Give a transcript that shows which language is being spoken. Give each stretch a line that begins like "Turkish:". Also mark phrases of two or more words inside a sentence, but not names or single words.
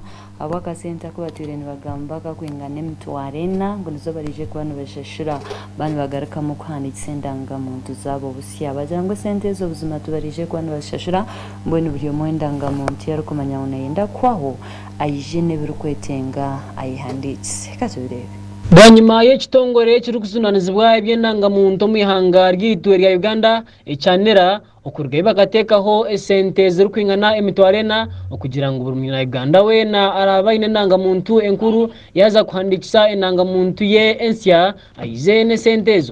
Nyankole: abw'akasente akubatwire nibagamba kakwingana emitwaro 4 ngo nizo barije kuba nibashashura bani bagarukamu kuhanikisa endangamuntu zabo busiya bagira ngo sente ezo buzima tubarije kuba nibashashura mbwenu buri omwe endangamuntu yarikumanya unayenda kwaho ayije n'ebirikwetenga ayihandikise katubirebe. bwanyuma y'ekitongole kiri kusunanizibwa ebyendangamuntu omu ihanga ryaitu erya Uganda ekyanera okurugayo bakateekaho esente zirikwingana emitwaro 4 okugira ngu buri munyaganda weena araba aine endangamuntu enkuru yaza kuhandikisa endangamuntu ye ensya aize n'esente ezo.